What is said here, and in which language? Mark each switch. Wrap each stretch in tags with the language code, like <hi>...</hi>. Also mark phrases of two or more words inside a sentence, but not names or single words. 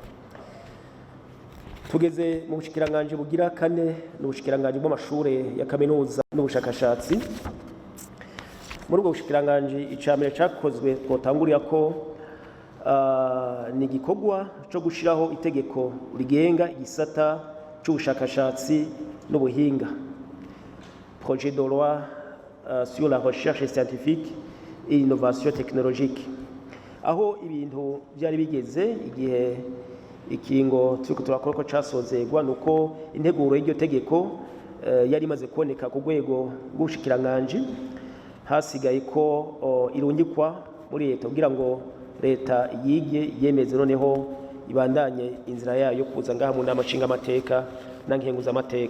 <rn>Tugeze mu bushikiranganje bugira kane n'ubushikiranganje bw'amashure ya kaminuza n'ubushakashatsi. Muri ubwo bushikiranganje icambere cakozwe twotangurira ko ni igikorwa cyo gushiraho itegeko rigenga igisata c'ubushakashatsi n'ubuhinga,</rn> <fr>projet de loi sur la recherche scientifique et innovation technologique,</fr> <rn>aho ibintu byari bigeze igihe ikingo turiko turakora ko casozegwa nuko integuro y'iryo tegeko yari imaze kuboneka ku rwego rw'ubushikiranganje. Hasigaye ko irungikwa muri leta kugira ngo leta yige yemeze noneho ibandanye inzira yayo kuza ngaha mu nama nshinga amateka na nkenguza amateka.</rn>